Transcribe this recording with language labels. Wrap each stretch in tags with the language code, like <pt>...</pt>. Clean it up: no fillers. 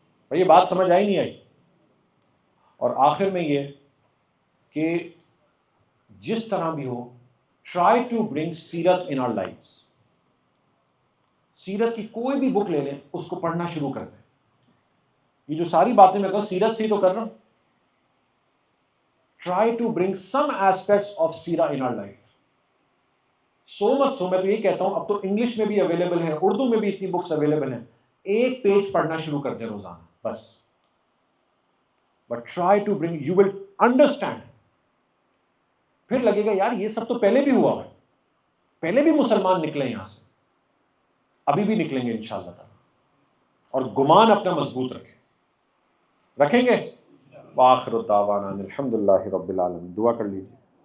<ur>یہ بات سمجھ آئی نہیں آئی؟ اور آخر میں یہ کہ جس طرح بھی ہو</ur> <en>try to bring</en> <ur>سیرت in our lives. سیرت کی کوئی بھی بک لے لیں، اس کو پڑھنا شروع کر دیں. یہ جو ساری باتیں میں کہا سیرت سے تو کر رہا ہوں.</ur> <en>Try to bring some aspects of سیرہ in our life.</en> <ur>سو مچ سو میں تو یہ کہتا ہوں اب تو انگلش میں بھی اویلیبل ہے، اردو میں بھی اتنی بکس اویلیبل ہیں، ایک پیج پڑھنا شروع کر دیں روزانہ بس.</ur> <en>But try to bring, you will understand.</en> <ur>پھر لگے گا یار یہ سب تو پہلے بھی ہوا ہے، پہلے بھی مسلمان نکلے یہاں سے، ابھی بھی نکلیں گے انشاءاللہ تعالی. اور گمان اپنا مضبوط رکھیں گے.</ur> <ar>وآخر دعوانا الحمدللہ رب العالمین.</ar> <ur>دعا کر لیجیے.</ur>